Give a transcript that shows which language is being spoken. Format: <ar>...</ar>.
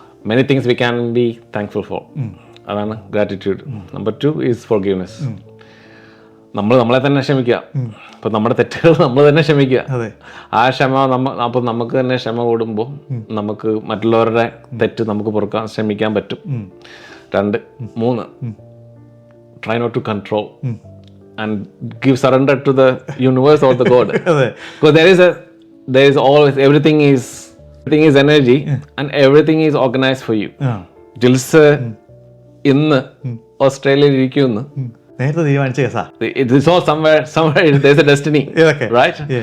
<en>many things we can be thankful for,</en> <ml>അതാണ് gratitude.</ml> <en>Number 2 is forgiveness.</en> <ml>നമ്മൾ നമ്മളെ തന്നെ ക്ഷമിക്കുക. അപ്പം നമ്മുടെ തെറ്റുകൾ നമ്മൾ തന്നെ ക്ഷമിക്കുക. ആ ക്ഷമ അപ്പം നമുക്ക് തന്നെ ക്ഷമ കൂടുമ്പോൾ നമുക്ക് മറ്റുള്ളവരുടെ തെറ്റ് നമുക്ക് പൊറുക്കാൻ ശ്രമിക്കാൻ പറ്റും.</ml> <en>2, 3 try not to control and give surrender to the universe or the God. Because there is always everything is energy and everything is organized for you.</en> <ml>Jils ഇന്ന് ഓസ്ട്രേലിയയിൽ ഇരിക്കുന്നു, നേരത്തെ തീരുമാനിച്ച കേസാ.</ml> <en>It is all somewhere there's a destiny, right?</en>